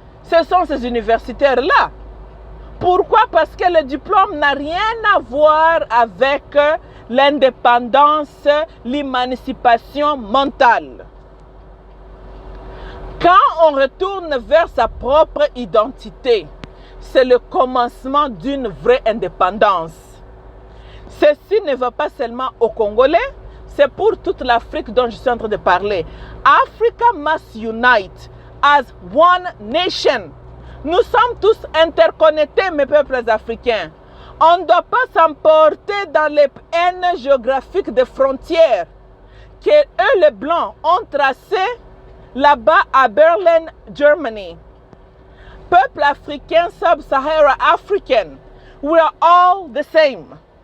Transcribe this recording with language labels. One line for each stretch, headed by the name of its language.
French: Ce sont ces universitaires-là. Pourquoi? Parce que le diplôme n'a rien à voir avec l'indépendance, l'émancipation mentale. Quand on retourne vers sa propre identité, c'est le commencement d'une vraie indépendance. Ceci ne va pas seulement aux Congolais, c'est pour toute l'Afrique dont je suis en train de parler.
English: Africa must unite as one nation.
French: Nous sommes tous interconnectés, mes peuples africains. On ne doit pas s'emporter dans les haines géographiques des frontières que eux, les Blancs, ont tracées là-bas à Berlin, Germany. Peuple africain,
English: sub-Sahara African, we are all the same.